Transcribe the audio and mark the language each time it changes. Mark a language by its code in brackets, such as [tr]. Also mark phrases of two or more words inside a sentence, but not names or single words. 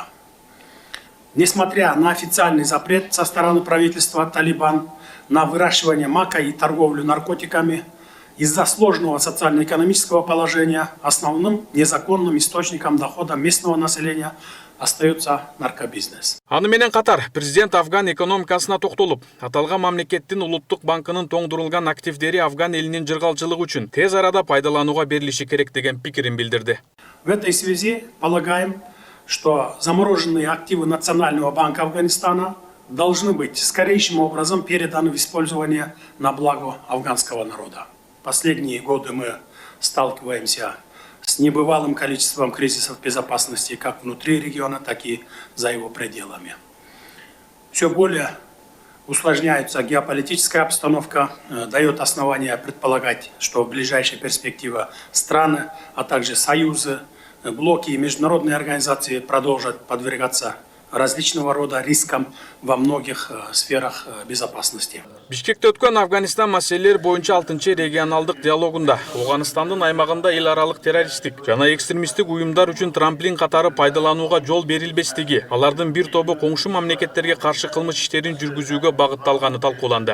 [ru] Несмотря на официальный запрет со стороны правительства Талибан на выращивание мака и торговлю наркотиками, из-за сложного социально-экономического положения основным незаконным источником дохода местного населения остается наркобизнес. [ky] Аны менен катар президент Афган экономикасына токтолуп, аталган мамлекеттин улуттук банкынын тоңдурулган активдери Афган элинин жыргалчылыгы үчүн тез арада пайдаланууга берилиши керек деген пикирин билдирди. [ru] В этой связи полагаем, что замороженные активы Национального банка Афганистана должны быть скорейшим образом переданы в использование на благо афганского народа. Последние годы мы сталкиваемся с небывалым количеством кризисов безопасности как внутри региона, так и за его пределами. Все более усложняется геополитическая обстановка, дает основания предполагать, что в ближайшей перспективе страны, а также союзы, блоки и международные организации продолжат подвергаться различного рода рискам во многих сферах безопасности. [ky] Бишкекте өткөн Афганистан маселелери боюнча 6-чы регионалдык диалогунда Ауганстандын аймагында эл аралык террористтик жана экстремисттик уюмдар үчүн трамплин катары пайдаланууга жол берилбестиги, алардын бир тобу коңшу мамлекеттерге каршы кылмыш иштерин жүргүзүүгө багытталганы талкууланды.